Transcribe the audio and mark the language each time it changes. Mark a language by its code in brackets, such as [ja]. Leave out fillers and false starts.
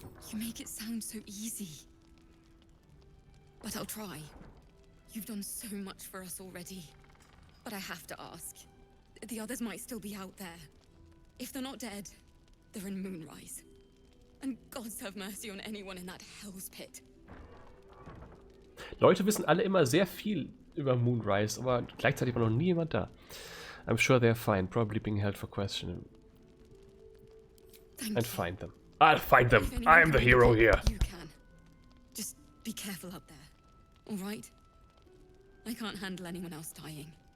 [en] You make it sound so easy. But I'll try. You've done so much for us already. But I have to ask. The others might still be out there. If they're not dead, they're in Moonrise. And gods have mercy on anyone in that hell's pit. [de] Leute wissen alle immer sehr viel über Moonrise, aber gleichzeitig war noch nie jemand da. [en] I'm sure they're fine, probably being held for questioning. And find them. I'll find them. I'm the hero here. You can. Just be careful up there. All right? I can't handle anyone else dying.